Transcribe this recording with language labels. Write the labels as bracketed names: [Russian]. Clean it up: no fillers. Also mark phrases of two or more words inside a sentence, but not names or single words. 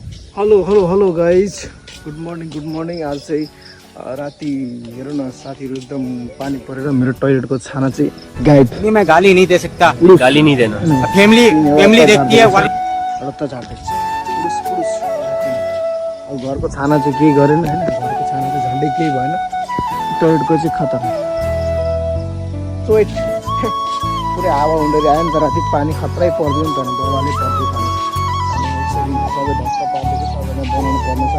[English] Hello guys, good morning. [Nepali] आज चाहिँ राति हेरौँ न साथीहरू एकदम पानी परेर मेरो टोइलेटको छाना चाहिँ गायब। [Hindi] मैं गाली नहीं दे सकता, गाली नहीं देना। फैमिली देखती है। [Nepali] रत्ता झार्दैछ पुरुष। अब घरको छाना चाहिँ केही गरेन होइन, घरको छाना चाहिँ झन्डै केही भएन, टोइलेटको चाहिँ खतम। सोइट पुरै हावा हुँदै आयो नि त, राति पानी खतरै पर्दैन नि त, बवाले पर्दै पानी। अनि यसरी सबै ढक्क पार्दैछ, सबैलाई बनाउनु पर्ने छ है।